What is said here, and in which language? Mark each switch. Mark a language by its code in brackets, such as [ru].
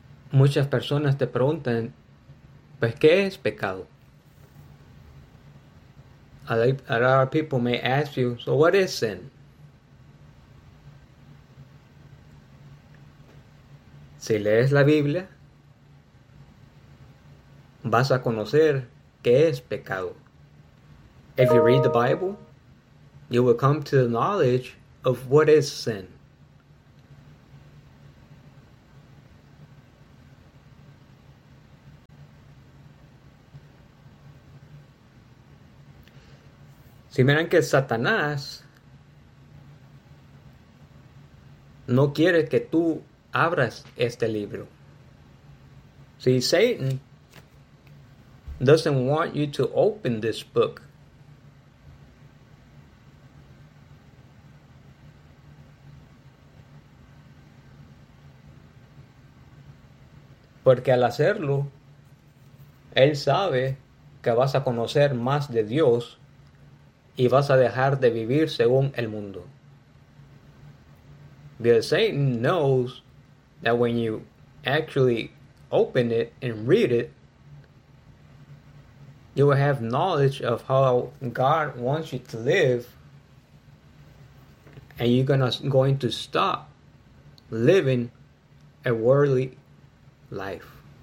[es] Muchas personas te preguntan, pues, ¿qué es pecado? [en] A lot of people may ask you, so what is sin? [es] Si lees la Biblia, vas a conocer qué es pecado. [en] If you read the Bible, you will come to the knowledge of what is sin. [es] Si miran que Satanás no quiere que tú abras este libro. [en] See, Satan doesn't want you to open this book. [es] Porque al hacerlo, él sabe que vas a conocer más de Dios. Y vas a dejar de vivir según el mundo. [en] Because Satan knows that when you actually open it and read it, you will have knowledge of how God wants you to live, and you're going to stop living a worldly life.